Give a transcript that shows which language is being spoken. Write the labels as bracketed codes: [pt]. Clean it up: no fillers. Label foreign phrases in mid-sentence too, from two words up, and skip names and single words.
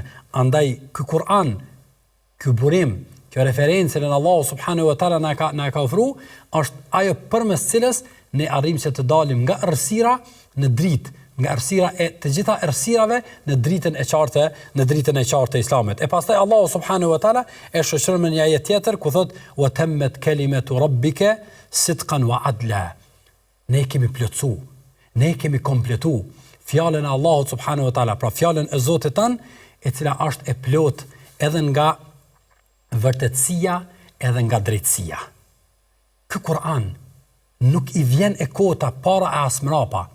[sq] Andaj ky Kur'an, ky burim, kjo referencë në Allahu [ar] سبحانه وتعالى [sq] na ka ofruar, është ajo përmes cilës ne arrijmë që të dalim nga errësira në dritë, nga errësira e të gjitha errësirave në dritën e qartë e Islamit. E pastaj Allahu [ar] سبحانه وتعالى [sq] e shoqëron me një ajet tjetër ku thot [ar] وتمت كلمات ربك صدقا وعدلا. [sq] Ne kemi plotsu, ne kemi kompletu fjalën e Allahut [ar] سبحانه وتعالى, [sq] pra fjalën e Zotit tan, e cila është e plot edhe nga vërtetësia edhe nga drejtësia. Ky Kur'an nuk i vjen e kota para e as mrapa.